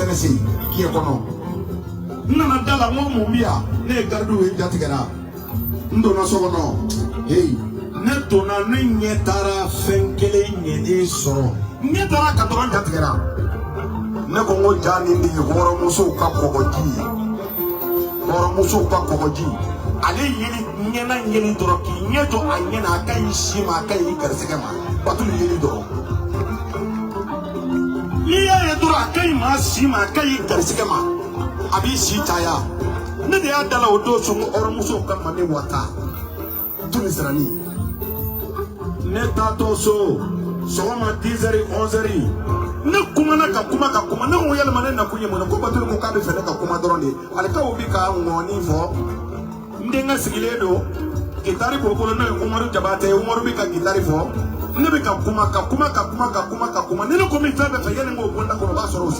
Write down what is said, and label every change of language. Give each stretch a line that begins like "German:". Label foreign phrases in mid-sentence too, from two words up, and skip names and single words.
Bambara: ne se diɲɛ kɔnɔ n nana da la n ko mun bɛ yan ne ye garidiw ye jatigɛra n donna so kɔnɔ hey ne donna ne ɲɛ taara fɛn kelen ɲɛnen sɔrɔ n ɲɛ taara ka dɔrɔn jatigɛra ne ko n ko ja nin de ye hɔrɔnmusow ka kɔgɔji ye hɔrɔnmusow ka kɔgɔji ale yeli ɲɛna yeli dɔrɔn k'i ɲɛ jɔ a ɲɛna a ka ɲi si ma a ka ɲi garisɛgɛ ma batulu yeli dɔrɔn n'i y'a ye dɔrɔn a ka ɲi maa si ma a ka ɲi garisɛgɛ ma a b'i si caya ne de y'a dala o don sɔn hɔrɔnmusow ka ma ne wata tuni sirani ne taatɔ so sɔgɔma 10h 11h ne kumana ka kuma ne ko yalima ne nakun ye mun ye ko batulu ko k'a bɛ fɛ ne ka kuma dɔrɔn de ale ka o bi ka ŋɔni fɔ n den ka sigilen don gitari b'o bolo n'o ye Umaru Jabate ye Umaru bɛ ka gitari fɔ ne bɛ ka kuma ni ne ko min fɛn bɛɛ fɛ yanni n k'o bɔ n da kɔnɔ o b'a sɔrɔ o sigira